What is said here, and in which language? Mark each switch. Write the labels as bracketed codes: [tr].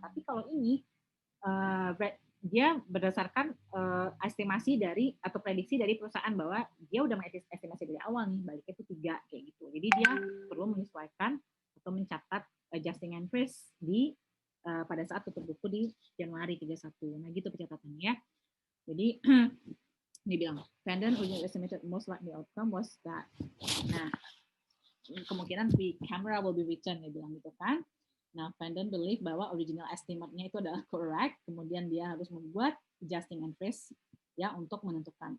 [id] Tapi kalau ini dia berdasarkan estimasi dari atau prediksi dari perusahaan bahwa dia udah estimasi dari awal nih baliknya itu 3 kayak gitu. Jadi dia perlu menyesuaikan atau mencatat adjusting entries di pada saat tutup buku di Januari 31. Nah gitu pencatatannya ya. Jadi Dia bilang, [en] Vanden originally estimated most likely outcome was that. [id] Nah, kemungkinan [en] the camera will be returned, [id] dia bilang gitu kan. Nah, Vanden believe bahwa original estimate-nya itu adalah correct, kemudian dia harus membuat [en] adjusting and freeze [id] ya untuk menentukan.